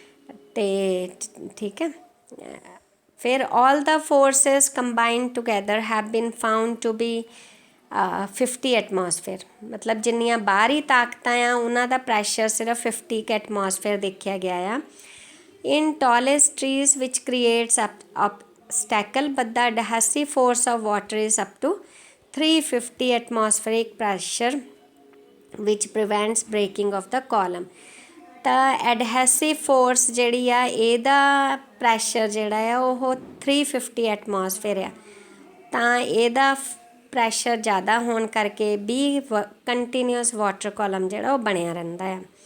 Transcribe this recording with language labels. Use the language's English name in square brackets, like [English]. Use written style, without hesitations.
[Punjabi] ਅਤੇ ਠੀਕ ਹੈ, ਫਿਰ [English] All the forces combined together have been found to be 50 atmosphere. [Punjabi] ਮਤਲਬ ਜਿੰਨੀਆਂ ਬਾਹਰੀ ਤਾਕਤਾਂ ਆ ਉਹਨਾਂ ਦਾ ਪ੍ਰੈਸ਼ਰ ਸਿਰਫ 50 ਐਟਮੋਸਫੇਅਰ ਦੇਖਿਆ ਗਿਆ ਆ। [English] In tallest trees ਵਿਚ creates obstacle, but the adhesive force of water is up to 350 atmospheric pressure which prevents breaking of the column। [Punjabi] ਤਾਂ ਐਡਹੈਸਿਵ ਫੋਰਸ ਜਿਹੜੀ ਆ ਇਹਦਾ ਪ੍ਰੈਸ਼ਰ ਜਿਹੜਾ ਆ ਉਹ 350 ਐਟਮੋਸਫੇਅਰ ਆ। ਤਾਂ ਇਹਦਾ ਪ੍ਰੈਸ਼ਰ ਜ਼ਿਆਦਾ ਹੋਣ ਕਰਕੇ ਵੀ ਕੰਟੀਨਿਊਸ ਵਾਟਰ ਕਾਲਮ ਜਿਹੜਾ ਉਹ ਬਣਿਆ ਰਹਿੰਦਾ ਆ।